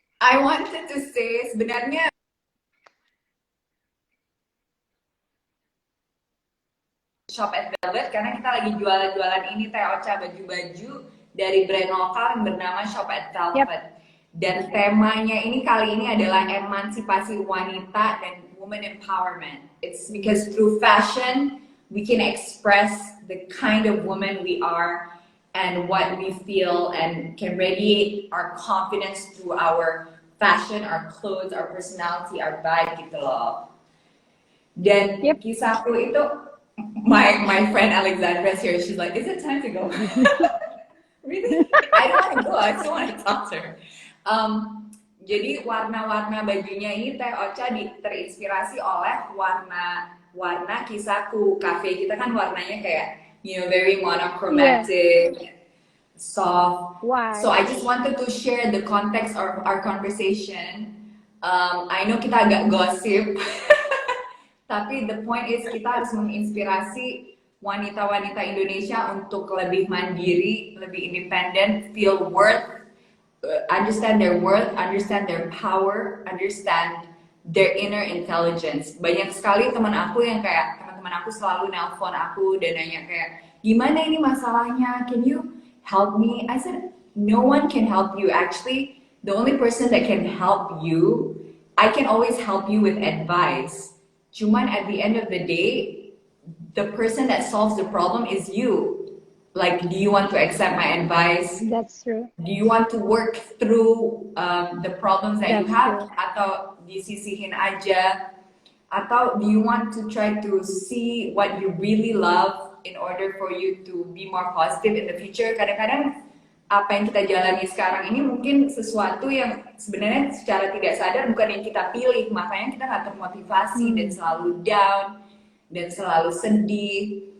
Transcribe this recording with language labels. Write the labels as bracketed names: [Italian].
[English] I wanted to say [Indonesian] sebenarnya Shop at Velvet karena kita lagi jualan-jualan ini Teh Ocha, baju-baju dari brand lokal yang bernama Shop at [English] Yep. [Indonesian] Velvet. Dan temanya ini kali ini adalah emansipasi wanita dan woman empowerment. [English] It's because through fashion we can express the kind of woman we are and what we feel and can radiate our confidence through our fashion, our clothes, our personality, our vibe [Indonesian] gitu loh. Dan kisahku itu, [English] my friend Alexandra's here. She's like, is it time to go? Really? I don't want to go. I still want to talk to her. [Indonesian] Jadi warna-warna bajunya ini Teh Ocha terinspirasi oleh warna kisahku. Cafe kita kan warnanya kayak, [English] you know, very monochromatic, soft. Why? So I just wanted to share the context of our conversation. I know [Indonesian] kita agak gossip. Tapi [English] the point is [Indonesian] kita harus menginspirasi wanita-wanita Indonesia untuk lebih mandiri, lebih independen, [English] feel worth, understand their worth, understand their power, understand their inner intelligence. [Indonesian] Banyak sekali teman aku yang kayak, teman-teman aku selalu nelpon aku dan nanya kayak, gimana ini masalahnya, [English] can you help me? I said, no one can help you. Actually, the only person that can help you, I can always help you with advice. [Indonesian] Cuman [English] at the end of the day, the person that solves the problem is you. Like, do you want to accept my advice? That's true. Do you want to work through the problems that you have? True. [Indonesian] Atau disisihin aja? Atau [English] do you want to try to see what you really love in order for you to be more positive in the future? [Indonesian] Kadang-kadang apa yang kita jalani sekarang ini mungkin sesuatu yang sebenarnya secara tidak sadar bukan yang kita pilih, makanya kita nggak termotivasi dan selalu down dan selalu sedih.